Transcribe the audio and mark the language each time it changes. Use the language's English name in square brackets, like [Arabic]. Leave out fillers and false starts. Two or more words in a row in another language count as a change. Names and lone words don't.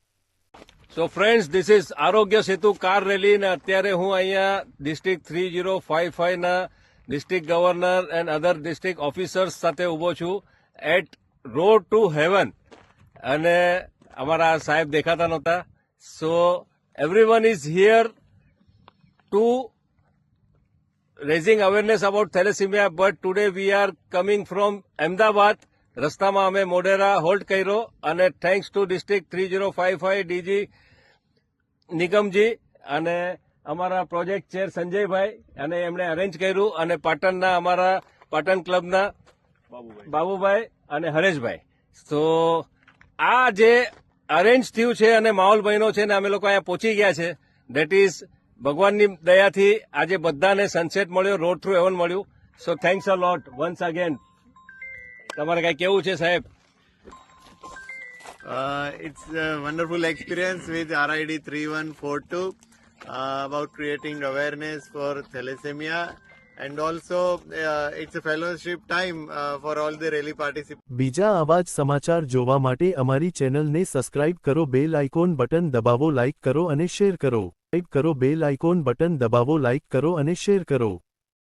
[English] So friends, this is [Gujarati] આરોગ્ય સેતુ કાર રેલી ને અત્યારે હું અહીંયા ડિસ્ટ્રિક્ટ 3055ના [English] district governor and other district officers [Gujarati] સાથે ઊભો છું [English] at road to heaven [Gujarati] અને અમારા સાહેબ દેખાતા નહોતા। [English] So everyone is here to raising awareness about thalassemia, but today we are coming from Ahmedabad. [Gujarati] રસ્તામાં અમે મોઢેરા હોલ્ટ કર્યો અને [English] thanks to District 3055 DG [Gujarati] નિગમજી અને અમારા [English] project chair [Gujarati] સંજયભાઈ અને એમણે અરેન્જ કર્યું અને પાટણના અમારા પાટણ ક્લબના બાબુભાઈ અને હરેશભાઈ। તો આ જે અરેન્જ થયું છે અને માહોલ બન્યો છે ને અમે લોકો અહીંયા પહોંચી ગયા છે, [English] that is [Gujarati] ભગવાનની દયાથી આજે બધાને સનસેટ મળ્યો, [English] road through heaven [Gujarati] મળ્યું। [English] So thanks a lot once again. [Gujarati] તમારે કઈ કેવું છે સાહેબ? [English] It's a wonderful experience with RID 3142 about creating awareness for thalassemia, and also it's a fellowship time for all the rally participants. [Gujarati] બીજા આવા જ સમાચાર જોવા માટે અમારી ચેનલને સબસ્ક્રાઇબ કરો, [English] bell icon button [Gujarati] દબાવો, લાઇક કરો અને શેર કરો। [English] bell icon button [Gujarati] દબાવો, લાઇક કરો અને શેર કરો।